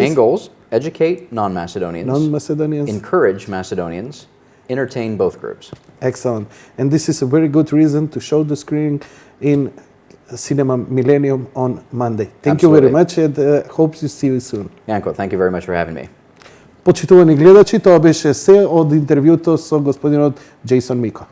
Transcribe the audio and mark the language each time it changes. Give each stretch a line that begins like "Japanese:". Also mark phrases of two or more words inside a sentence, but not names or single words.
English: Main goals: educate non-Macedonians, non-Macedonians, encourage Macedonians, entertain both groups. Excellent. And this is a very good reason to show the screening in Cinema Millennium on Monday. Thank you very much and hope to see you soon. Janko, thank you very much for having me.
Macedonian: Почитувани гледачи, тоа беше се од интервјуто со господинот Джейсон Мико.